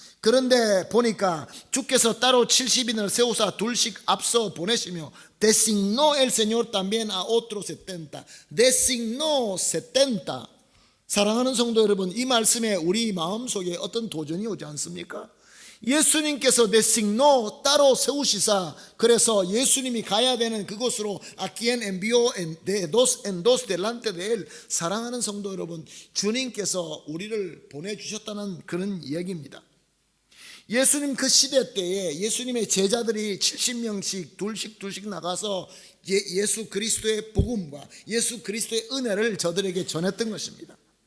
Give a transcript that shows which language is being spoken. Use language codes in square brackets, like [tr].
[ko] 그런데 보니까 주께서 따로 70인을 세우사 둘씩 앞서 보내시며 [es] designó el Señor también a otros 70. designó 70. [ko] 사랑하는 성도 여러분, 이 말씀에 우리 마음속에 어떤 도전이 오지 않습니까? 예수님께서 [es] designó [ko] 따로 세우시사, 그래서 예수님이 가야 되는 그곳으로 [es] a quien envió de dos en dos delante de él. [ko] 사랑하는 성도 여러분, 주님께서 우리를 보내주셨다는 그런 이야기입니다. 예수님 그 시대 때에 예수님의 제자들이 70명씩 둘씩 나가서 예수 그리스도의 복음과 예수 그리스도의 은혜를 저들에게 전했던 것입니다.